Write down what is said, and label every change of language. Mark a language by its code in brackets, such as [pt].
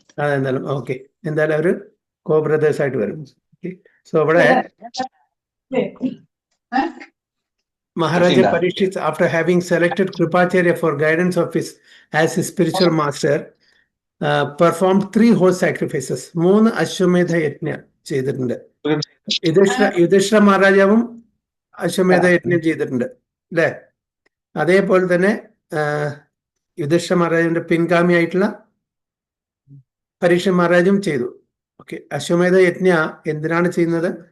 [ml] അതെന്തായാലും ഓക്കെ, എന്തായാലും അവര് കോ ബ്രദേഴ്സ് ആയിട്ട് വരും. സോ ഇവിടെ [en] Maharaja Parikshit, after having selected Kripacharya for guidance of as his spiritual master, performed 3 horse sacrifices. [ml] 3 Ashwamedha യജ്ഞം ചെയ്തിട്ടുണ്ട്. യുധിഷ്ഠിര മഹാരാജാവും അശ്വമേധ യജ്ഞം ചെയ്തിട്ടുണ്ട് അല്ലേ? അതേപോലെ തന്നെ യുധിഷ്ഠിര മഹാരാജാവിന്റെ പിൻഗാമിയായിട്ടുള്ള പരീക്ഷ മഹാരാജും ചെയ്തു. ഓക്കെ, അശ്വമേധ യജ്ഞ എന്തിനാണ് ചെയ്യുന്നത്?